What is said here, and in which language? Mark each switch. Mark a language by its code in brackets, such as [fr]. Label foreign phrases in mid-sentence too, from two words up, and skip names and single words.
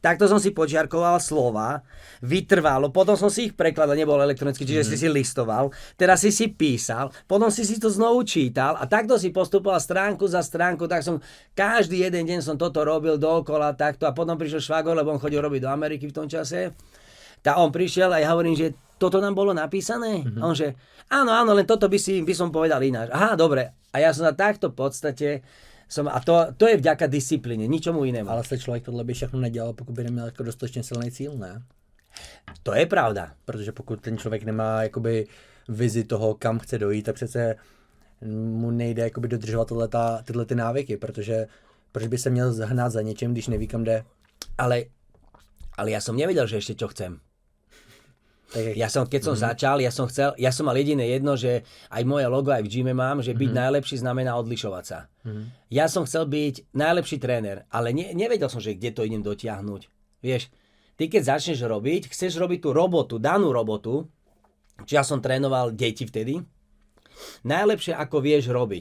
[sk] Takto som si počiarkoval slova, vytrvalo, potom som si ich prekladal, nebol elektronicky, čiže si listoval, teraz si písal, potom si to znovu čítal a takto si postupoval stránku za stránku, tak som každý jeden deň som toto robil dookola takto a potom prišiel švagor, lebo on chodil robiť do Ameriky v tom čase. Tak on prišiel a ja hovorím, že toto nám bolo napísané? A on že áno, len toto by som povedal ináč. Aha, dobre. A ja som na takto podstate a to je vďaka disciplíne, ničomu inému. [cs] Ale se člověk tohle by všechno nedělal, pokud by neměl jako dostatečně silný cíl, ne? To je pravda. Protože pokud ten člověk nemá jakoby vizi toho, kam chce dojít, tak přece mu nejde jakoby dodržovat tyhle ty návyky, protože proč by se měl hnát za něčím, když neví, kam jde. [sk] Ale ja som nevedel, že ešte čo chcem. Keď som začal, ja som mal jediné jedno, že aj moje logo aj v gyme mám, že byť najlepší znamená odlišovať sa. Ja som chcel byť najlepší tréner, ale nevedel som, že kde to idem dotiahnuť. Vieš, ty keď začneš robiť, chceš robiť tú robotu, danú robotu, či ja som trénoval deti vtedy, najlepšie ako vieš robiť.